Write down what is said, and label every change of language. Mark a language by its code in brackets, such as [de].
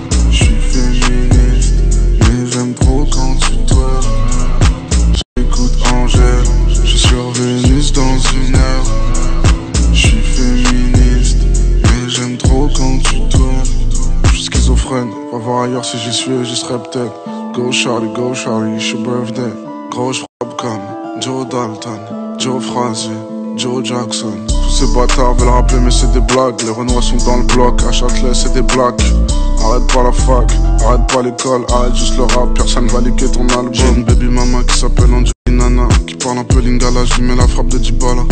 [fr] Je suis féministe, mais j'aime trop quand tu twerk. J'écoute Angèle, je suis sur Vénus dans une heure. Je suis féministe, mais j'aime trop quand tu twerk. Je suis schizophrène, va voir ailleurs si j'y suis, j'y serai peut-être. [en] Go Charlie, it's your birthday. [fr] Gros j'frappe comme Joe Dalton, Joe Frazier, Joe Jackson. Tous ces bâtards veulent rappeler mais c'est des blagues. Les Renois sont dans le bloc, à Châtelet c'est des blacks. Arrête pas la fac, arrête pas l'école, arrête juste le rap, personne va liker ton album. J'ai une baby mama qui s'appelle Angelina, qui parle un peu lingala, je lui mets la frappe de Dybala.